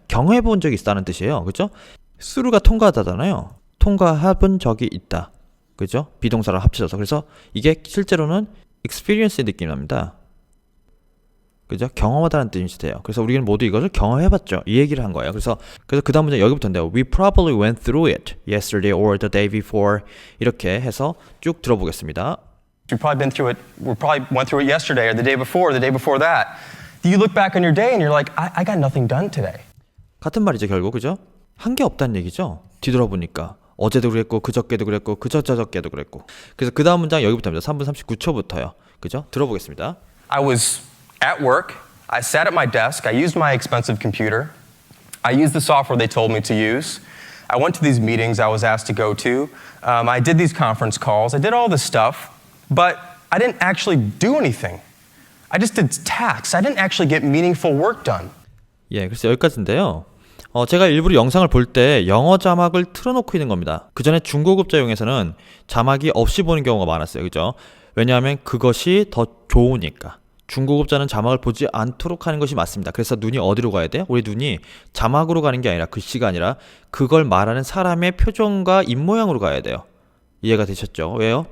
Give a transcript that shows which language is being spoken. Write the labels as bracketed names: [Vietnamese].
[Korean] 경험해 본 적이 있다는 뜻이에요. 그죠? through가 통과하다잖아요. 통과해 본 적이 있다. 그죠? 비동사랑 합쳐져서. 그래서 이게 실제로는 experience의 느낌이 납니다. 그죠? 경험하다는 뜻이 돼요. 그래서 우리는 모두 이것을 경험해봤죠. 이 얘기를 한 거예요. 그래서 그 다음 문제 여기부터인데요. [English] We probably went through it yesterday or the day before. [Korean] 이렇게 해서 쭉 들어보겠습니다. [English] We probably been through it. We probably went through it yesterday or the day before that. You look back on your day and you're like, I got nothing done today. [Korean] 같은 말이죠, 결국. 그죠? 한 게 없다는 얘기죠. 뒤돌아보니까. 어제도 그랬고, 그저께도 그랬고, 그저저저께도 그랬고. 그래서 그 다음 문장 여기부터입니다. 3분 39초부터요. 그죠? 들어보겠습니다. [English] I was at work. I sat at my desk. I used my expensive computer. I used the software they told me to use. I went to these meetings I was asked to go to. I did these conference calls. I did all this stuff, but I didn't actually do anything. I just did tasks. I didn't actually get meaningful work done. [Korean] 예, 그래서 여기까지인데요. 제가 일부러 영상을 볼 때 영어 자막을 틀어놓고 있는 겁니다. 그 전에 중고급자용에서는 자막이 없이 보는 경우가 많았어요. 그죠? 왜냐하면 그것이 더 좋으니까. 중고급자는 자막을 보지 않도록 하는 것이 맞습니다. 그래서 눈이 어디로 가야 돼요? 우리 눈이 자막으로 가는 게 아니라 글씨가 아니라 그걸 말하는 사람의 표정과 입모양으로 가야 돼요. 이해가 되셨죠? 왜요?